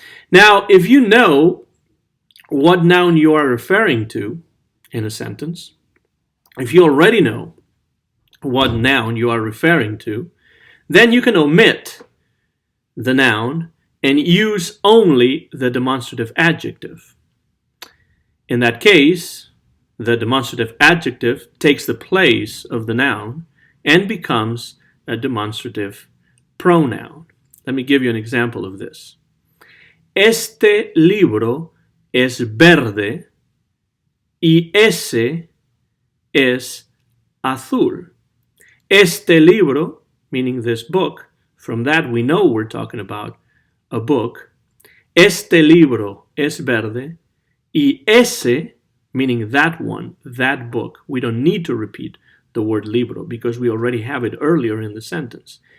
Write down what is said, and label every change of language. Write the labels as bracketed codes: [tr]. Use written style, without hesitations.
[en] Now, if you know what noun you are referring to in a sentence, if you already know what noun you are referring to, then you can omit the noun and use only the demonstrative adjective. In that case, the demonstrative adjective takes the place of the noun and becomes a demonstrative pronoun. Let me give you an example of this. [es] Este libro es verde y ese es azul. [en] Este libro, meaning this book, from that we know we're talking about a book. [es] Este libro es verde y ese, [en] meaning that one, that book. We don't need to repeat the word libro because we already have it earlier in the sentence.